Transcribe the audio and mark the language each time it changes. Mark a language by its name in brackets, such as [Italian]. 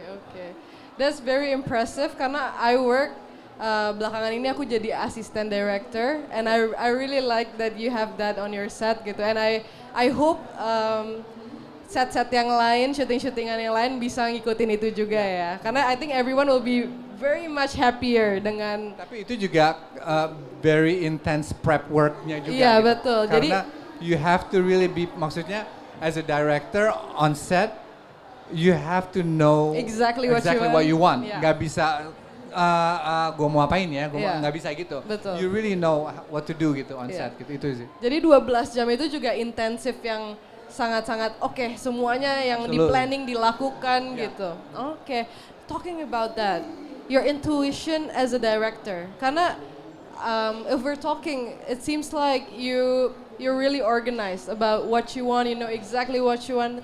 [English] Okay. That's very impressive, [Indonesian] karena [English] I work [Indonesian] belakangan ini aku jadi [English] assistant director, and I really like that you have that on your set gitu, and I hope [Indonesian] set-set yang lain, syuting-syutingan yang lain bisa ngikutin itu juga ya, [English] karena I think everyone will be very much happier [Indonesian] dengan. Tapi itu juga [English] very intense [Indonesian] prep worknya juga. Iya, gitu. betul. [English] Karena you have to really be, [Indonesian] maksudnya [English] as a director on set, you have to know exactly what you want. Yeah. [Indonesian] Gak bisa gue mau apain ya, nggak bisa gitu. Betul. [English] You really know what to do gitu on set gitu, itu sih. [Indonesian] Jadi 12 jam itu juga intensif yang sangat-sangat semuanya yang di planning dilakukan gitu. [English] Talking about that, your intuition as a director, [Indonesian] karena [English] if we're talking, it seems like you're really organized about what you want, you know exactly what you want.